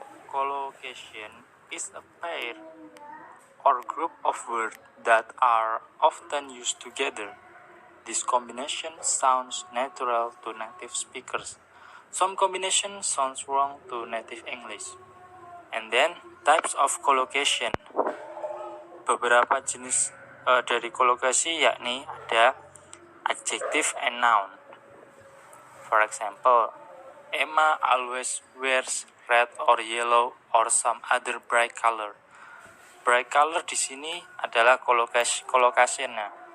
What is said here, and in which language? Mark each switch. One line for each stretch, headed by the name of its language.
English: Collocation is a pair or group of words that are often used together. This combination sounds natural to native speakers. Some combination sounds wrong to native English. And then types of collocation.
Indonesian: Beberapa jenis dari kolokasi yakni ada
English: adjective and noun. For example, Emma always wears red or yellow or some other bright color.
Indonesian: Bright color di sini adalah collocation-nya.